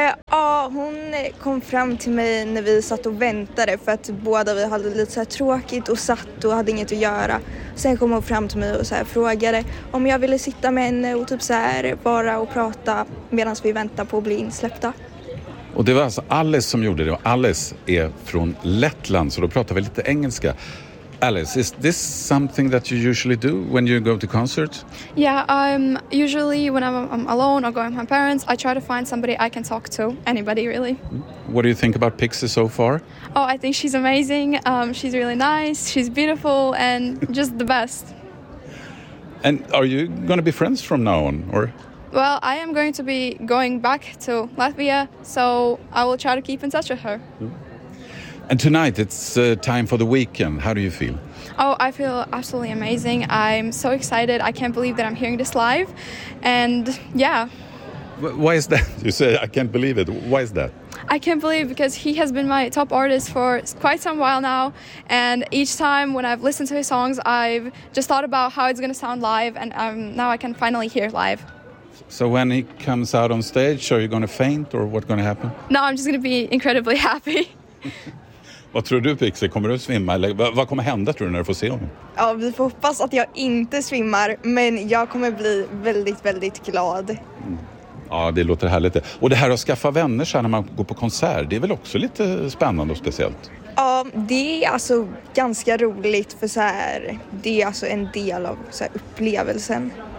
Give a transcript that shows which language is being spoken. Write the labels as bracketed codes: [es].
[sv] Ja, hon kom fram till mig när vi satt och väntade för att båda vi hade lite så här tråkigt och satt och hade inget att göra. Sen kom hon fram till mig och så här frågade om jag ville sitta med henne och typ så här bara och prata medan vi väntar på att bli insläppta. Och det var alltså Alice som gjorde det och Alice är från Lettland så då pratar vi lite engelska. [en] Alice, is this something that you usually do when you go to concerts? Yeah, usually when I'm alone or going with my parents, I try to find somebody I can talk to, anybody really. What do you think about Pixie so far? Oh, I think she's amazing. She's really nice, she's beautiful and just the best. And are you going to be friends from now on? Or? Well, I am going to be going back to Latvia, so I will try to keep in touch with her. Mm. And tonight it's time for The Weeknd. How do you feel? Oh, I feel absolutely amazing. I'm so excited. I can't believe that I'm hearing this live. And yeah. Why is that? You say I can't believe it. Why is that? I can't believe because he has been my top artist for quite some while now. And each time when I've listened to his songs, I've just thought about how it's going to sound live. And now I can finally hear it live. So when he comes out on stage, are you going to faint or what's going to happen? No, I'm just going to be incredibly happy. [sv] Vad tror du, Pixie? Kommer du att svimma? Eller vad kommer hända, tror du, när du får se honom? Ja, vi får hoppas att jag inte svimmar, men jag kommer bli väldigt, väldigt glad. Mm. Ja, det låter härligt. Och det här att skaffa vänner så här när man går på konsert, det är väl också lite spännande och speciellt? Ja, det är alltså ganska roligt, för så här, det är alltså en del av så här upplevelsen.